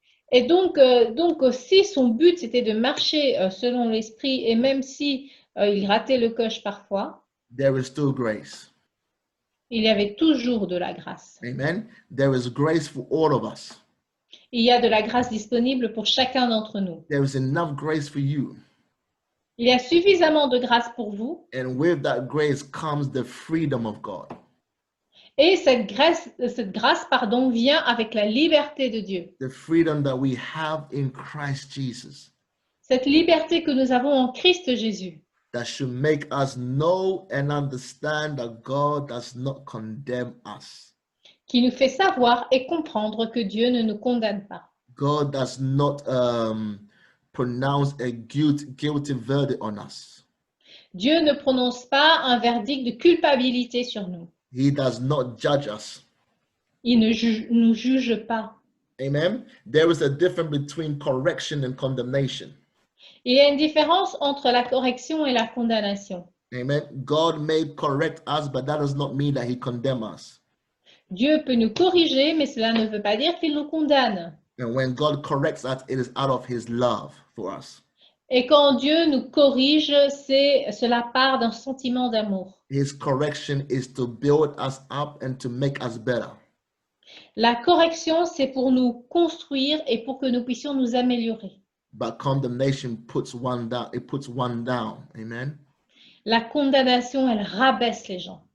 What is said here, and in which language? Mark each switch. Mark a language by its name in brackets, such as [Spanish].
[French] Et donc si son but c'était de marcher selon l'esprit et même si il ratait le coche parfois, [English] there is still grace. [French] il y avait toujours de la grâce. [English] Amen. There is grace for all of us. [French] Il y a de la grâce disponible pour chacun d'entre nous. [English] There is enough grace for you. [French] Il y a suffisamment de grâce pour vous. [English] And with that grace comes the freedom of God. [French] Et cette grâce, vient avec la liberté de Dieu. [English] The freedom that we have in Christ Jesus. [French] Cette liberté que nous avons en Christ Jésus. [English] That should make us know and understand that God does not condemn us. [French] Qui nous fait savoir et comprendre que Dieu ne nous condamne pas. [English] God does not pronounce a guilty verdict on us. [French] Dieu ne prononce pas un verdict de culpabilité sur nous. [English] He does not judge us. [French] Il ne nous juge pas. [English] Amen. There is a difference between correction and condemnation. [French] Il y a une différence entre la correction et la condamnation. [English] Amen. God may correct us, but that does not mean that he condemns us. [French] Dieu peut nous corriger, mais cela ne veut pas dire qu'il nous condamne. [English] And when God corrects us, it is out of his love for us. [French] Et quand Dieu nous corrige, cela part d'un sentiment d'amour. [English] His correction is to build us up and to make us better. [French] La correction, c'est pour nous construire et pour que nous puissions nous améliorer. [English] But condemnation puts one down. It puts one down. Amen. [French] La condamnation, elle rabaisse les gens.